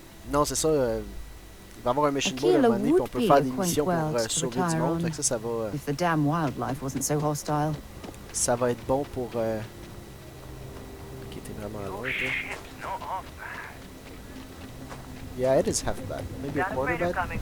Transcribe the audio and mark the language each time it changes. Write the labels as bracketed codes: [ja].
[fr] Non, c'est ça. Il va y avoir un mission board à un moment donné, puis on peut faire des missions pour sauver du monde. Fait que ça va... [en] If the damn wildlife wasn't so hostile. [fr] Ça va être bon pour... Ok, t'es vraiment loin, toi. [en] Yeah, it is half bad. Maybe a quarter bad.